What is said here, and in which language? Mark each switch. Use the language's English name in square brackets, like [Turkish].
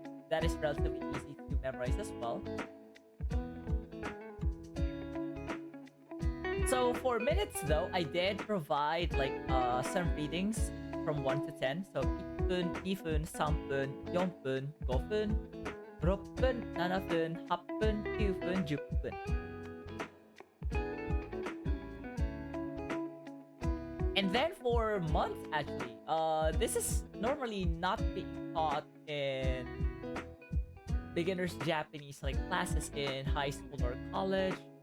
[English] That is relatively easy to memorize as well. So for minutes though, I did provide like some readings from 1 to 10. [Japanese] So 1分、2分、3分、4分、5分、6分、7分、8分、9分、10分. [English] And then for months actually, this is normally not being taught in beginners Japanese like classes in high school or college.